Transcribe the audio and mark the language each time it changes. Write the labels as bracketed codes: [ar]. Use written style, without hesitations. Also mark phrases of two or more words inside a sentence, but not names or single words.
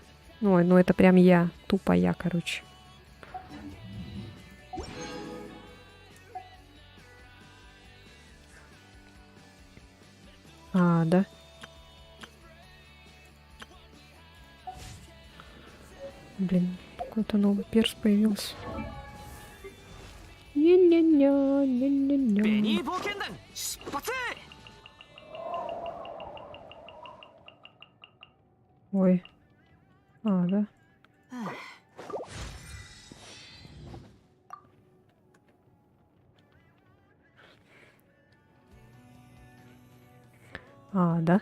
[ru] Ой, ну это прям я. Тупо я, короче. А, да? Блин, какой-то новый перс появился. Не-не-не, не-не-не. [ja] ベニー冒険団出発。 [ru] Ой. А, да? А, да?